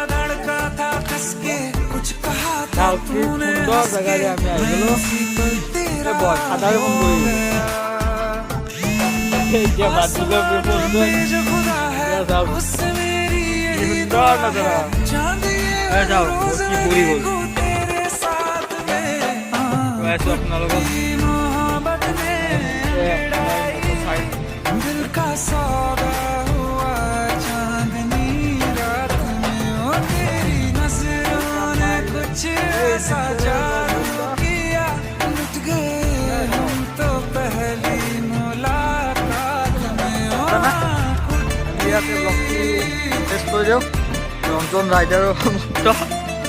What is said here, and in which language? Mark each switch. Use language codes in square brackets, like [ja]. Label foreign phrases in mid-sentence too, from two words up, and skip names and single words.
[as] চাওক কি সুন্দৰ জেগাৰে আমি আহিলোঁ বৰ সাধাৰণ কৰিলোঁ এতিয়া বাদ দিলোঁ চাওক কি সুন্দৰ নজৰা চাওক কি পৰি গ'ল আপোনালোকক [hi] दिल का सौदा हुआ चांदनी रात में ओ तेरी नजरों ने कुछ ऐसा जादू किया लुट गए हम तो पहली मुलाकात में ओ [as] ইয়াতে লগ কৰি টেষ্ট কৰি দিওঁ ৰঞ্জন ৰাইডাৰৰ